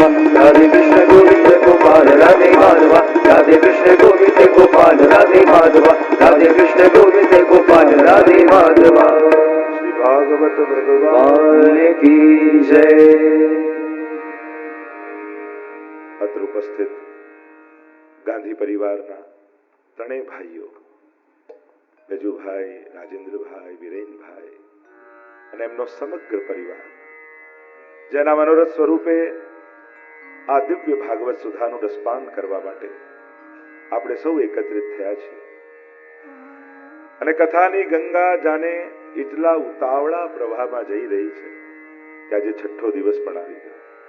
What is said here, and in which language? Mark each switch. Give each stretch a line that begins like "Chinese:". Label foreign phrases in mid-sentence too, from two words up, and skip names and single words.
Hindi: राधे कृष्ण गोविंद गोपाल राधे माधवा। राधे कृष्ण गोविंद गोपाल राधे माधवा। राधे कृष्ण गोविंद गोपाल राधे माधवा। श्री भागवत भगवान की जय।
Gujarati: અત્ર ઉપસ્થિત ગાંધી પરિવારના ત્રણેય ભાઈઓ બેજુભાઈ, રાજેન્દ્રભાઈ, વિરેનભાઈ અને એમનો સમગ્ર પરિવાર જેના મનોરથ સ્વરૂપે આ દિવ્ય ભાગવત સુધાનું રસપાન કરવા માટે આપણે સૌ એકત્રિત થયા છીએ અને કથાની ગંગા જાણે એટલા ઉતાવળા પ્રવાહમાં જઈ રહી છે કે આજે છઠ્ઠો દિવસ પણ આવી ગયો.